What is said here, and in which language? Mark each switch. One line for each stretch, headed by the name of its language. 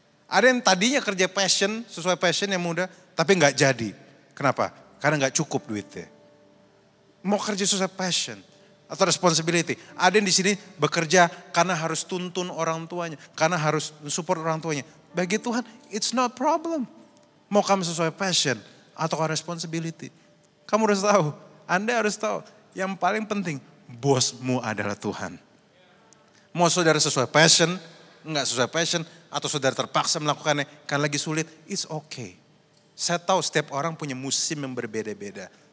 Indonesian: Ada yang tadinya kerja passion, sesuai passion yang mudah, tapi gak jadi. Kenapa? Karena gak cukup duitnya. Mau kerja sesuai passion atau responsibility. Ada yang di sini bekerja karena harus tuntun orang tuanya, karena harus support orang tuanya. Bagi Tuhan,
English: it's not problem.
Indonesian: Mau kamu sesuai passion atau responsibility. Kamu harus tahu, Anda harus tahu, yang paling penting, bosmu adalah Tuhan. Mau saudara sesuai passion, enggak sesuai passion, atau saudara terpaksa melakukannya karena lagi sulit,
English: it's okay.
Indonesian: Saya tahu setiap orang punya musim yang berbeda-beda.